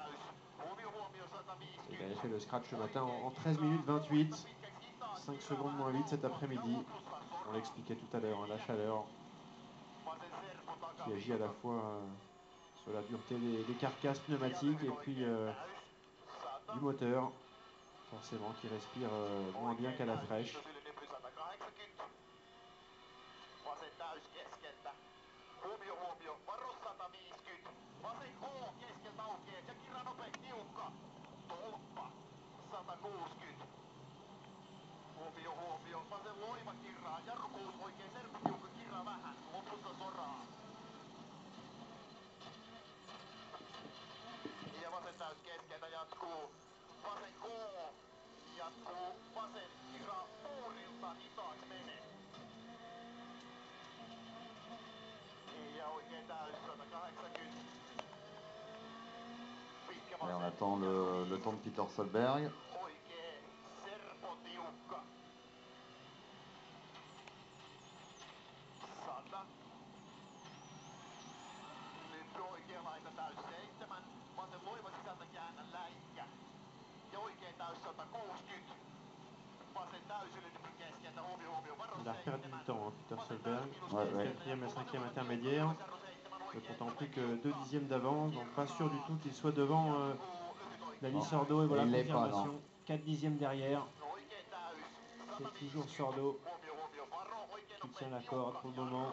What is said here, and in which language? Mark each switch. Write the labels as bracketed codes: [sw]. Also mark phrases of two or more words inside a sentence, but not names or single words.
[fr] Il avait fait le scratch ce matin en 13 minutes 28, 5 secondes moins 8 cet après-midi. On l'expliquait tout à l'heure, hein, la chaleur qui agit à la fois sur la dureté des carcasses pneumatiques et puis du moteur, forcément, qui respire moins bien qu'à la fraîche. [fi] Huomio, varo 150. Vasen K keskeltä aukeet ja kirra nope, tiukka. Tolppa, 160. Huomio, vasen loiva kirraa, jarru 6 oikein, serppu tiukka, kirraa vähän, lopussa soraa. Ja vasen täys keskeltä jatkuu. Vasen K jatkuu, vasen kirraa puurilta, hitaaks menee. Ja oikein täys 180. [fr] Et on attend le temps de Peter Solberg. [fi] Oikein serpo tiukka. 100. Nyt oikea laita täys 7. Vasen loiva sisältä käännä läikkä. Ja oikein täys 160. Vasen täys ylitypyn keskeltä, huomio, varo [fr] Il a perdu du temps, hein, Peter Solberg. Ouais. 4e et 5e intermédiaire, ne comptant plus que 2 dixièmes d'avance, donc pas sûr du tout qu'il soit devant Dani Sordo. Et voilà, il l'est pas, confirmation, 4 dixièmes derrière. C'est toujours Sordo qui tient la corde pour le moment.